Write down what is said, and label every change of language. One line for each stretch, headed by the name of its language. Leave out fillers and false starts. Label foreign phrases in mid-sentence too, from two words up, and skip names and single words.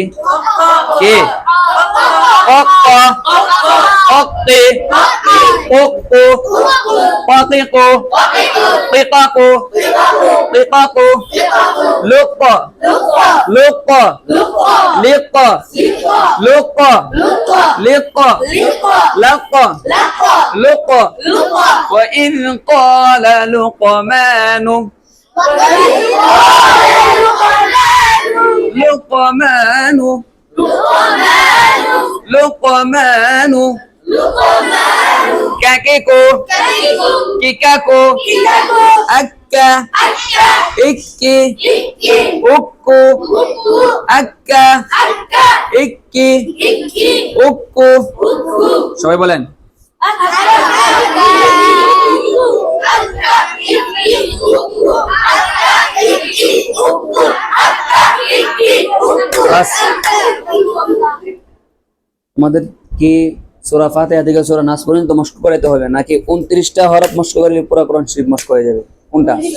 Bangla: কে কক কক্তে
Arabic: قق قاقق ققاق ققاق لق لق لق لق لق لق لق وإذ قال لقمان لقمان لقمان كاكيكو كيكاكو أكا إكي أكو أكا إكي أكو
Bangla: সবাই বলেন বাস আমাদের কি সূরা ফাতিহা থেকে সূরা নাস পর্যন্ত মস্ক করাইতে হবে নাকি 29টা হরফ মস্ক করলে পুরো কোরআন শরীফ মস্ক হয়ে যাবে কোনটা